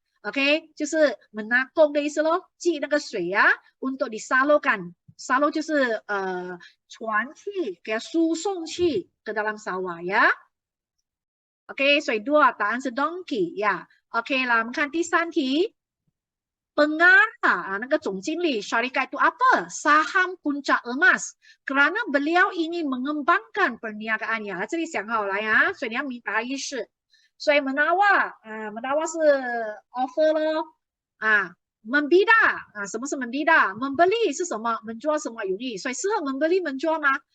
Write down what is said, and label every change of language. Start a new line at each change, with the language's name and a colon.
Chinese: OK， 就是menakung 的意思咯，积那个水呀
Malay: untuk disalurkan，
Chinese: salur 就是传去，给它输送去
Malay: ke dalam sawah
Chinese: 呀。 OK， 所以 2 答案是 donkey 呀。 OK 啦，我们看第3题。
Malay: Pengarah 那个总经理 syarikat itu apa? Saham Puncak Emas kerana beliau ingin mengembangkan perniagaannya。
Chinese: 这里想好来啊，所以你要明白意思。所以 menawar 是 offer 咯membida 什么是 membida？ membeli 是什么？menjual 什么有意，所以适合 membeli menjual 吗？